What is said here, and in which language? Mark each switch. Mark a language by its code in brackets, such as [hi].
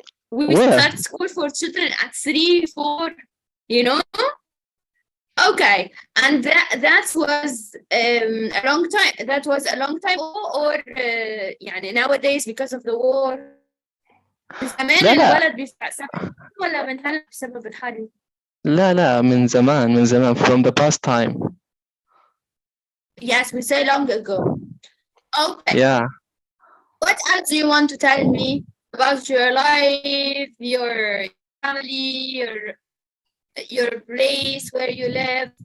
[en] We Where? start school for children at 3, 4, you know? Okay, and that was a long time. That was a long time ago, or يعني nowadays because of the war. [ar] زمان لا لا الولد بيفتح ولا من هلا بسبب الحرب؟ لا من زمان [en] from the past time. Yes, we say long ago. Okay. Yeah. What else do you want to tell me about your life, your family, your place where you live?